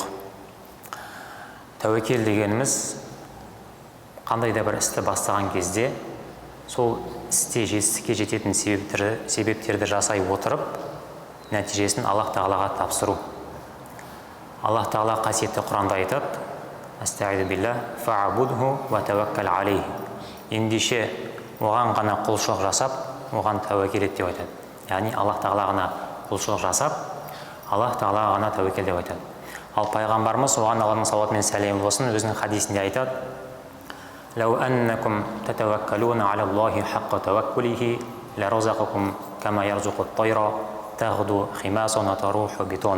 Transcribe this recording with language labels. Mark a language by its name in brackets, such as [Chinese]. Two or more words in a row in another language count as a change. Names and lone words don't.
[Kazakh] Тәуекел дегеніміз қандай да бір істі бастаған кезде сол істе жетістікке жететін себептерді жасай отырып, нәтижесін Аллах Тағалаға тапсыру. Аллах Тағала қасиетті Құранда айтады: [Arabic] أستعيذ بالله فاعبده وتوكل عليه. [Kazakh] Ендеше оған ғана құлшылық жасап, оған тәуекел ет деп айтады. Яғни Аллах Тағалаға құлшылық жасап, Аллах Тағалаға ғана тәуекел деп айтады. Ал пайғамбарымыз, оған Алланың салауаты мен сәлемі болсын, өзінің хадисінде айтады: [Arabic] لو أنكم تتوكلون على الله حق توكله لرزقكم كما يرزق الطير تغدو خماصا وتروح بطانا.